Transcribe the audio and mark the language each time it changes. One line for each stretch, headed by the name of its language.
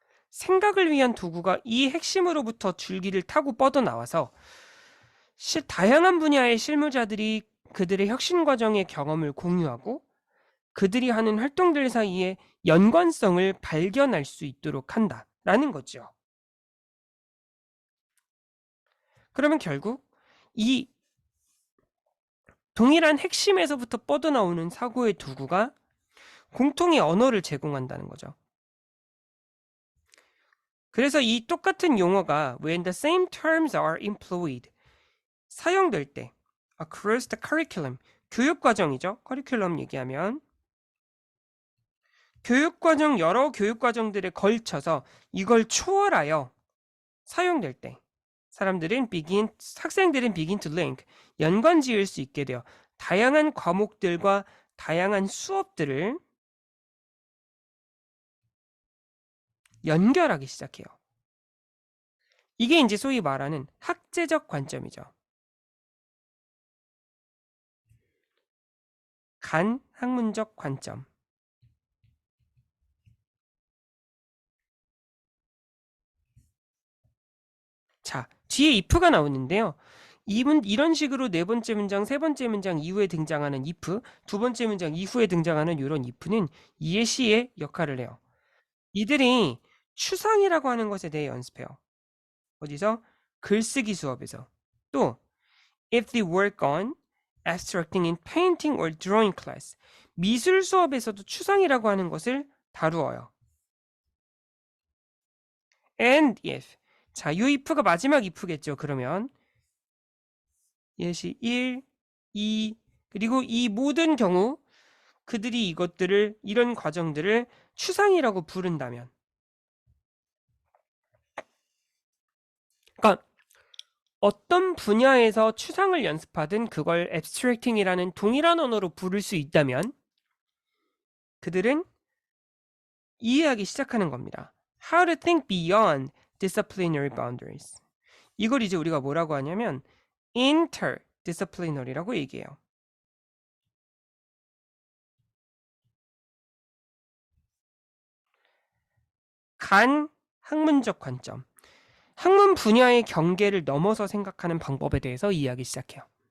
Korean: 생각을 위한 도구가 이 핵심으로부터 줄기를 타고 뻗어나와서 다양한 분야의 실무자들이 그들의 혁신 과정의 경험을 공유하고 그들이 하는 활동들 사이에 연관성을 발견할 수 있도록 한다 라는 거죠. 그러면 결국 이 동일한 핵심에서부터 뻗어나오는 사고의 도구가 공통의 언어를 제공한다는 거죠. 그래서 이 똑같은 용어가
English: when the same terms are employed
Korean: 사용될 때
English: across the curriculum
Korean: 교육과정이죠. 커리큘럼 얘기하면 교육과정 여러 교육과정들에 걸쳐서 이걸 초월하여 사용될 때 학생들은
English: begin to link
Korean: 연관 지을 수 있게 되어 다양한 과목들과 다양한 수업들을 연결하기 시작해요. 이게 이제 소위 말하는 학제적 관점이죠. 간 학문적 관점. 자, 뒤에 if가 나오는데요. 이런 식으로 네 번째 문장, 세 번째 문장 이후에 등장하는 if, 두 번째 문장 이후에 등장하는 이런 if는 이해 시의 역할을 해요. 이들이 추상이라고 하는 것에 대해 연습해요. 어디서? 글쓰기 수업에서.
English: 또 if they work on abstracting in painting or drawing class
Korean: 미술 수업에서도 추상이라고 하는 것을 다루어요. and if 자, 이 if가 마지막 if겠죠. 그러면 예시 1, 2 그리고 이 모든 경우 그들이 이런 과정들을 추상이라고 부른다면 그러니까 어떤 분야에서 추상을 연습하든 그걸 abstracting이라는 동일한 언어로 부를 수 있다면 그들은 이해하기 시작하는 겁니다.
English: How to think beyond disciplinary boundaries.
Korean: 이걸 이제 우리가 뭐라고 하냐면 interdisciplinary라고 얘기해요. 간 학문적 관점. 학문 분야의 경계를 넘어서 생각하는 방법에 대해서 이해하기 시작해요.